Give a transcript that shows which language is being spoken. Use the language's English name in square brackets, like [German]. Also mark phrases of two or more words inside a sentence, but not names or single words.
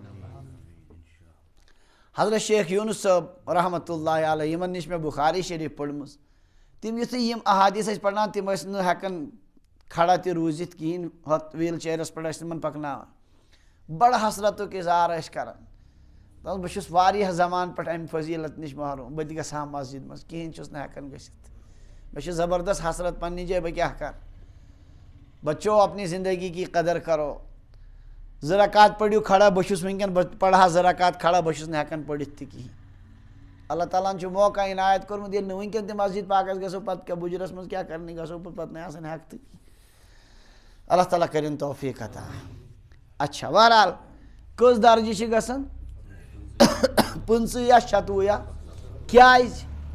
[Kashmiri] حضرت شیخ یوٗنس صٲب [Arabic] رحمتہ اللہ علیہ [Kashmiri] یِمن نِش مےٚ بخاری شریٖف پٔرمٕژ تِم یُتھُے یِم احادیٖث ٲسۍ پرناوان تِم ٲسۍ نہٕ ہٮ۪کان کھڑا تہِ روٗزِتھ کِہیٖنۍ ہۄتھ ویٖل چیرس پٮ۪ٹھ ٲسۍ تِمن پکناوان بڑٕ حسرتُک اظہار ٲسۍ کران دپان بہٕ چھُس واریاہ زمانہٕ پٮ۪ٹھ امہِ فضیٖلت نِش محروٗم بہٕ تہِ گژھٕ ہا مسجد منٛز کِہیٖنۍ چھُس نہٕ ہٮ۪کان گٔژھِتھ مےٚ چھِ زبردست حسرت پننہِ جایہِ بہٕ کیٛاہ کرٕ [Urdu] بچو اپنی زندگی کی قدر کرو [Kashmiri] 2 رکعت پٔرِو کھڑا بہٕ چھُس وٕنکٮ۪ن بہٕ پرٕ ہا 2 رکعت کھڑا بہٕ چھُس نہٕ ہٮ۪کان پٔرِتھ تہِ کِہیٖنۍ اللہ تعالیٰ ہن چھُ موقع عنایت کوٚرمُت ییٚلہِ نہٕ وٕنکٮ۪ن تہِ مسجد پاکس گژھو پتہٕ کیٛاہ بُجرس منٛز کیٛاہ کرنہِ گژھو پتہٕ نہٕ آسان ہٮ۪کتھٕے اللہ تعالیٰ کٔرِنۍ توفیٖق عطا اچھا بہرحال کٔژ درجہِ چھِ گژھان 15 یا 26 یا کیٛازِ